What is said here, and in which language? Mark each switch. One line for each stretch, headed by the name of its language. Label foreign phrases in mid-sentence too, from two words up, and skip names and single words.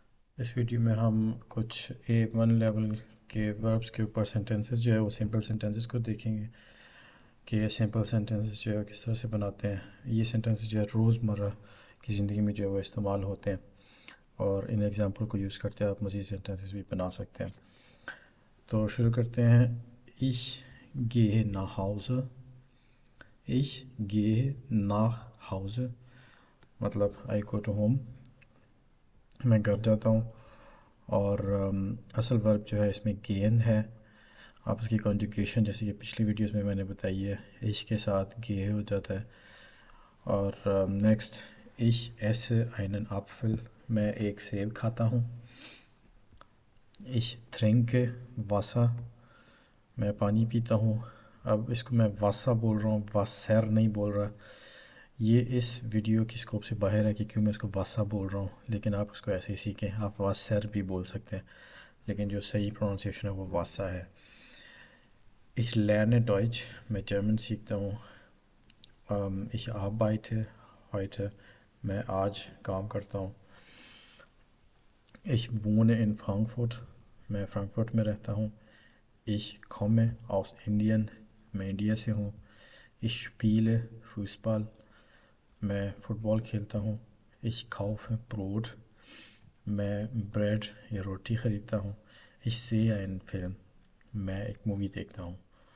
Urdu: اس ویڈیو میں ہم کچھ A1 لیول کے وربس کے اوپر سینٹنسز جو ہے وہ
English: simple sentences
Urdu: کو دیکھیں گے کہ
English: simple sentences
Urdu: جو ہے کس طرح سے بناتے ہیں. یہ سینٹنسز جو ہے روزمرہ کی زندگی میں جو ہے وہ استعمال ہوتے ہیں اور ان ایگزامپل کو یوز کرتے ہیں آپ مزید سینٹنسز بھی بنا سکتے ہیں. تو شروع کرتے ہیں.
German: Ich gehe nach Hause. Ich gehe nach Hause مطلب
English: I go to home.
Urdu: میں گھر جاتا ہوں. اور اصل ورب جو ہے اس میں گین ہے. آپ اس کی کنجوگیشن جیسے کہ پچھلی ویڈیوز میں نے بتائی ہے ich کے ساتھ گے ہو جاتا ہے. اور نیکسٹ
German: ich esse einen Apfel
Urdu: میں ایک سیب کھاتا ہوں.
German: ich trinke Wasser
Urdu: میں پانی پیتا ہوں. اب اس کو میں واسا بول رہا ہوں, واسر نہیں بول رہا. یہ اس ویڈیو کی سکوپ سے باہر ہے کہ کیوں میں اس کو واسا بول رہا ہوں, لیکن آپ اس کو ایسے ہی سیکھیں. آپ واسر بھی بول سکتے ہیں لیکن جو صحیح پروننسیشن ہے وہ واسا ہے.
German: Ich lerne Deutsch
Urdu: میں جرمن سیکھتا ہوں.
German: Ich arbeite heute
Urdu: میں آج کام کرتا ہوں.
German: Ich wohne in Frankfurt
Urdu: میں فرانکفرٹ میں رہتا ہوں.
German: Ich komme aus Indien
Urdu: میں انڈیا سے ہوں.
German: Ich spiele Fußball
Urdu: میں فٹ بال کھیلتا ہوں.
German: Ich kaufe Brot
Urdu: میں بریڈ یا روٹی خریدتا ہوں.
German: Ich sehe einen Film
Urdu: میں ایک مووی دیکھتا ہوں.